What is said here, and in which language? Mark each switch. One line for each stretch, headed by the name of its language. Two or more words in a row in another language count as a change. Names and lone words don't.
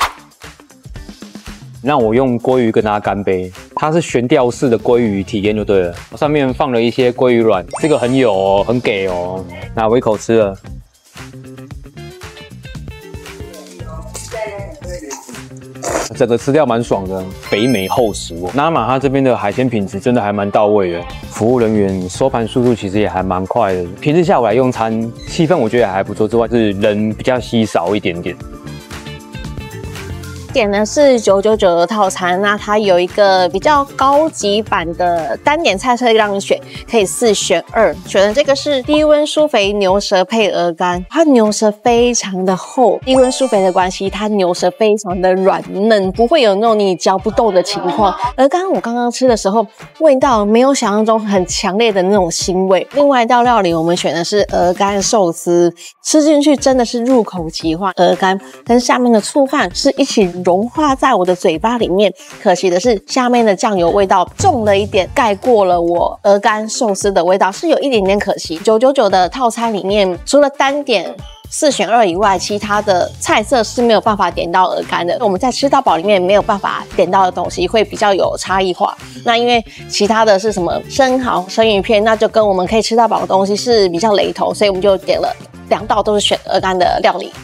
Chinese: 讓我用鮭魚跟大家乾杯，它是懸吊式的鮭魚體驗就對了，上面放了一些鮭魚卵，這個很有哦，很給哦。那我一口吃了。整個吃掉蠻爽的，北美厚實哦。那瑪它這邊的海鮮品質真的還蠻到位的，服務人員收盤速度其實也還蠻快的。平時下午來用餐，氣氛我覺得也還不錯，之外是人比較稀少一點點。點的是999的套餐，那它有一個比較高級版的單點菜色讓你選，可以4選2。選的這個是低溫舒肥牛舌配鵝肝，它牛舌非常的厚，低溫舒肥的關係，它牛舌非常的軟嫩，不會有那種你嚼不動的情況。鵝肝我剛剛吃的時候，味道沒有想象中很強烈的那種腥味。另外一道料理我們選的是鵝肝壽司，吃進去真的是入口即化，鵝肝跟下面的醋飯是一起融化在我的嘴巴裡面，可惜的是下面的醬油味道重了一點，蓋過了我鵝肝壽司的味道，是有一點點可惜。999的套餐裡面，除了單點4選2以外，其他的菜色是沒有辦法點到鵝肝的。我們在吃到飽裡面沒有辦法點到的東西，會比較有差異化。那因為其他的是什麼生蠔、生魚片，那就跟我們可以吃到飽的東西是比較雷同，所以我們就點了2道都是選鵝肝的料理。